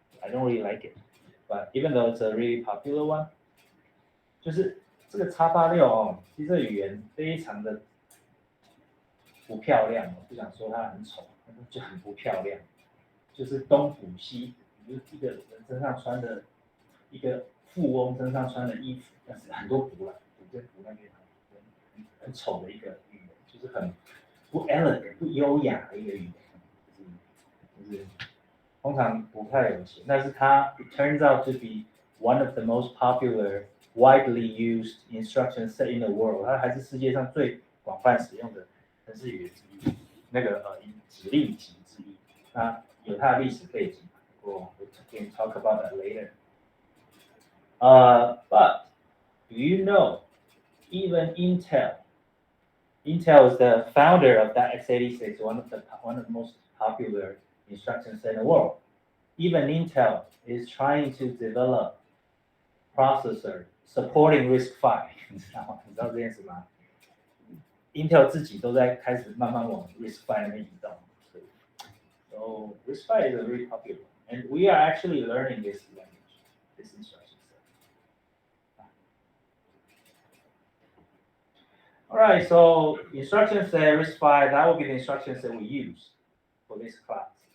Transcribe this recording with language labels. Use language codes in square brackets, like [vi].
[en] I don't really like it. But even though it's a really popular one, [zh] 就是这个 x86 哦，其实这个语言非常的不漂亮，我不想说它很丑，就很不漂亮。就是东补西补，就是一个人身上穿的，一个富翁身上穿的衣服，但是很多补了，补这补那边，很丑的一个语言，就是很不 elegant、不优雅的一个语言，就是通常不太有钱，但是它 [en] it turns out to be one of the most popular, widely used instruction set in the world. [zh] 它还是世界上最广泛使用的程式语言之一，那个指令集之一。那有它的历史背景，我 [en] can talk about that later. But do you know, even Intel is the founder of that x86, one of the most popular instruction set in the world. Even Intel is trying to develop processor supporting RISC-V. [zh] 你知道这件事吗 ？Intel 自己都在开始慢慢往 RISC-V 那边移动。 [en] So RISC-V is a very popular one, and we are actually learning this language, this instruction set. All right, so instruction set RISC-V, that will be the instruction set we use for this class.